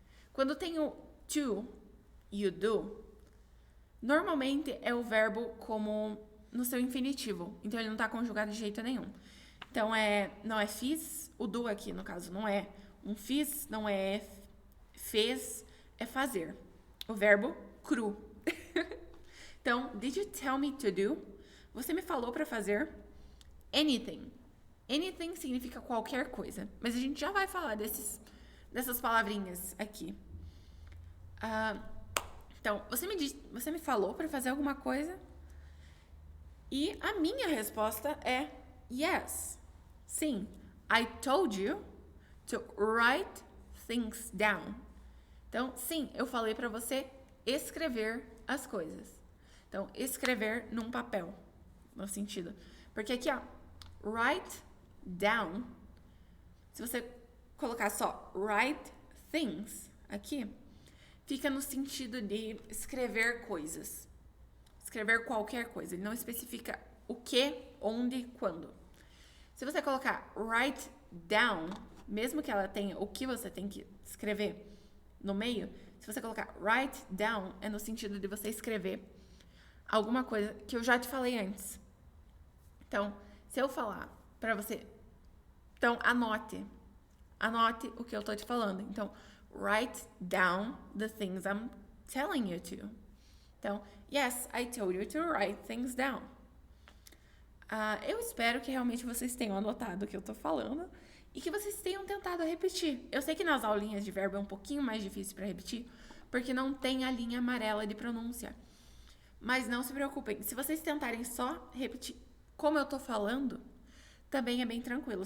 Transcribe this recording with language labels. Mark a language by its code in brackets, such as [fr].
[pt] Quando tem o to e o do, normalmente é o verbo como no seu infinitivo. Então ele não tá conjugado de jeito nenhum. Então não é fiz, o do aqui no caso não é um fiz, não é fez, é fazer. O verbo cru. [en] Então, did you tell me to do? [pt] Você me falou para fazer anything. Anything significa qualquer coisa. Mas a gente já vai falar dessas palavrinhas aqui. Então, você me falou para fazer alguma coisa? E a minha resposta é yes. Sim. [en] I told you to write things down. [pt] Então, sim, eu falei para você escrever as coisas. Então, escrever num papel, no sentido. Porque aqui, ó, write down, se você colocar só write things aqui, fica no sentido de escrever coisas. Escrever qualquer coisa. Ele não especifica o que, onde, quando. Se você colocar write down, mesmo que ela tenha o que você tem que escrever no meio, se você colocar write down, é no sentido de você escrever alguma coisa que eu já te falei antes. Então, se eu falar pra você, então anote o que eu tô te falando. [en] Então, write down the things I'm telling you to. Então, yes, I told you to write things down. [pt] Eu espero que realmente vocês tenham anotado o que eu tô falando e que vocês tenham tentado repetir. Eu sei que nas aulinhas de verbo é um pouquinho mais difícil para repetir, porque não tem a linha amarela de pronúncia. Mas não se preocupem, se vocês tentarem só repetir como eu tô falando, também é bem tranquilo.